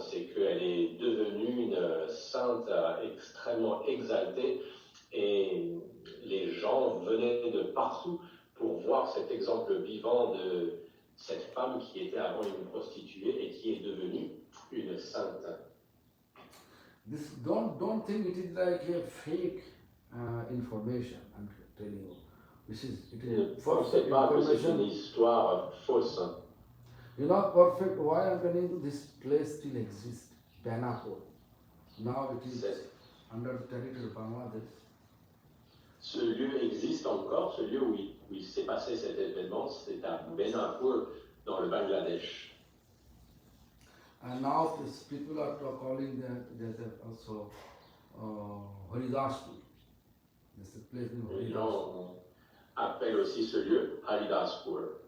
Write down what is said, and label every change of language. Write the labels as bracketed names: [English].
[French] C'est qu'elle est devenue une sainte extrêmement exaltée. Et les gens venaient de partout pour voir cet exemple vivant de cette femme qui était avant une prostituée et qui est devenue une sainte. [English] This don't think it is like a fake information. I'm telling you, [French] Ne pensez pas que c'est une histoire fausse. [English] You know, perfect. Why I'm telling you, this place still exists, Benapur. Now it is under the territory of Bangladesh. [French] Ce lieu existe encore, ce lieu où il s'est passé cet événement, c'est à Benapur, dans le Bangladesh. [English] And now people are calling that there's also Haridaspur. There's a place in [French] Les [English] Haridaspur. [French] gens appellent aussi ce lieu Haridaspur.